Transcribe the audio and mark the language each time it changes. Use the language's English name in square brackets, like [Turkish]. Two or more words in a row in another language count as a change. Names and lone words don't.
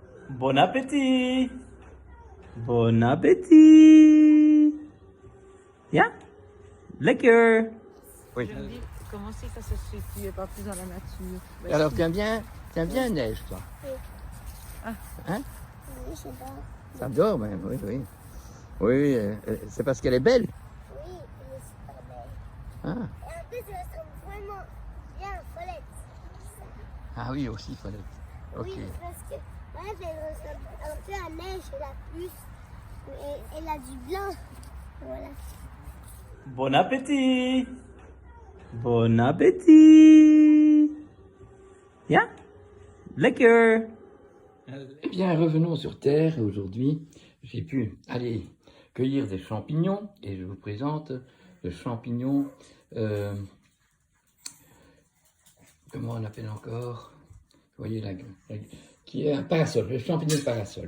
[French] Bon appétit! Bon appétit! [Dutch] Ja, lekker! [French] Oui. Je me dis, comment c'est que ça se fait que tu n'es pas plus dans la nature? Et alors, t'aimes bien la neige, toi? Ah. Hein? Oui, je sais pas. Ça dort même, oui, oui. Oui, c'est parce qu'elle est belle. Oui, mais c'est pas belle. Ah, Et en plus, ça ressemble vraiment bien à Follette. ah oui, aussi, Follette. Ok. Oui, parce que bref, elle ressemble un peu à neige, elle a plus. Mais elle a du blanc. Voilà. Bon appétit! Bon appétit! [Dutch] Ja, lekker! [French] Eh bien, revenons sur Terre. Aujourd'hui, j'ai pu aller cueillir des champignons et je vous présente le champignon, comment on appelle encore? Vous voyez qui est un parasol, le champignon parasol.